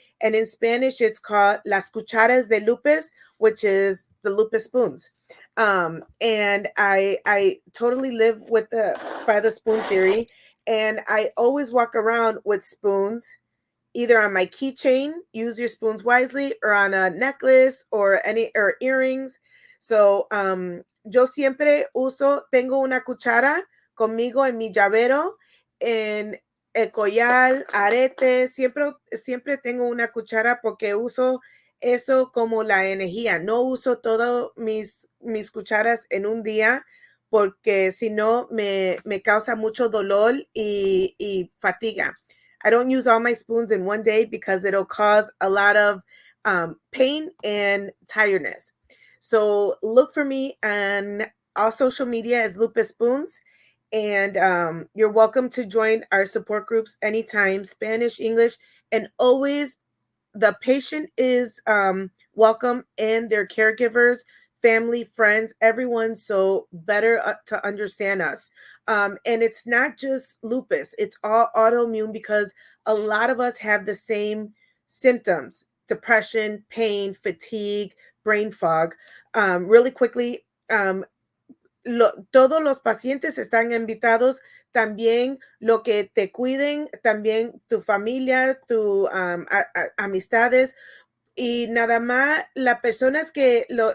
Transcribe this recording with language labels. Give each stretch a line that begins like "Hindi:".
English: And in Spanish, it's called Las Cucharas de Lupus, which is the Lupus Spoons. And I totally live by the spoon theory. And I always walk around with spoons, either on my keychain, use your spoons wisely, or on a necklace or earrings.
Spanish: So yo siempre tengo una cuchara conmigo en mi llavero, en el collar, arete, siempre tengo una cuchara porque uso eso como la energía. No uso todas mis cucharas en un día porque si no me causa mucho dolor y fatiga.
English: I don't use all my spoons in one day because it'll cause a lot of pain and tiredness. So look for me on all social media as Lupus Spoons. And you're welcome to join our support groups anytime, Spanish, English, and always the patient is welcome and their caregivers, family, friends, everyone, so better to understand us. And it's not just lupus, it's all autoimmune because a lot of us have the same symptoms: depression, pain, fatigue, brain fog. Really quickly,
Spanish: todos los pacientes están invitados, también lo que te cuiden, también tu familia, tu amistades, y nada más las personas que